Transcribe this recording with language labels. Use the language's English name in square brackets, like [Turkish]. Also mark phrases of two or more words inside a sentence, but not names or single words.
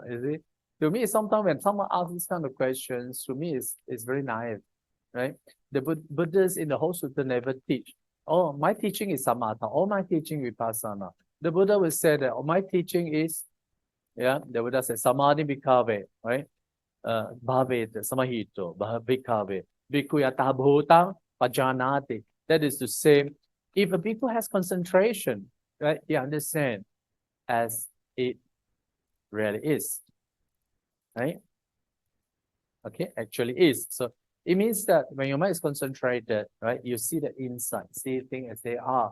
[English] Is it? To me, sometimes when someone asks this kind of questions, to me it's very naive, right? The Buddhists in the whole sutta never teach, oh, my teaching is samatha, or my teaching vipassana. The Buddha will say that, oh, my teaching is, the Buddha says, [Pali] samadhi bhikkhave, right? Bhavet samahito bhikkhave bhikkhu yatha bhutang pajanati. [English] That is to say, if a bhikkhu has concentration, right, he understands as it really is, right? Okay, actually is. So it means that when your mind is concentrated, right, you see the insight, see things as they are.